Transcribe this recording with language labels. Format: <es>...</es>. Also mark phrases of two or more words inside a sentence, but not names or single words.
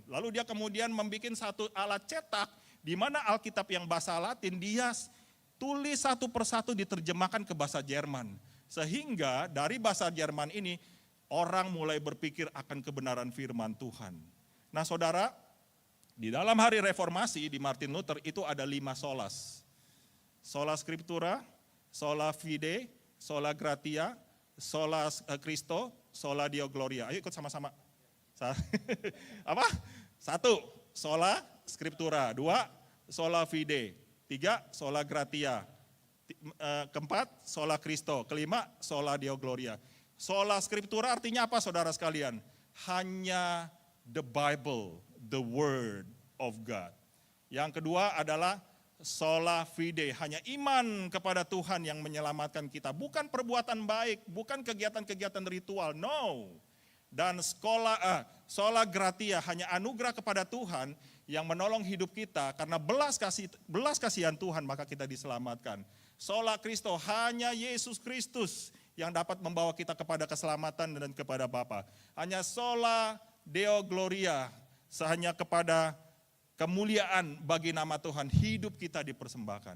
<id>Lalu dia kemudian membuat satu alat cetak di mana Alkitab yang bahasa Latin dia tulis satu persatu diterjemahkan ke bahasa Jerman. Sehingga dari bahasa Jerman ini orang mulai berpikir akan kebenaran firman Tuhan. Nah saudara, di dalam hari reformasi di Martin Luther itu ada 5 solas.</id> <la>Sola Scriptura, Sola Fide, Sola Gratia, Sola Christo, Sola Deo Gloria.</la> <id>Ayo ikut sama-sama. Apa? 1,</id> <la>Sola Scriptura. 2, Sola Fide. 3, Sola Gratia. 4, Sola Christo. 5, Sola Deo Gloria. Sola Scriptura</la> <id>artinya apa saudara sekalian?</id> <en>Hanya the Bible, the word of God.</en> <id>Yang kedua adalah</id> <la>sola fide,</la> <id>hanya iman kepada Tuhan yang menyelamatkan kita. Bukan perbuatan baik, bukan kegiatan-kegiatan ritual, no.</id> <la>Dan sola gratia,</la> <id>hanya anugerah kepada Tuhan yang menolong hidup kita. Karena belas kasihan Tuhan maka kita diselamatkan.</id> <la>Sola Christo,</la> <id>hanya Yesus Kristus yang dapat membawa kita kepada keselamatan dan kepada Bapa.</id> <la>Hanya sola Deo Gloria,</la> <id>hanya kepada kemuliaan bagi nama Tuhan, hidup kita dipersembahkan.</id>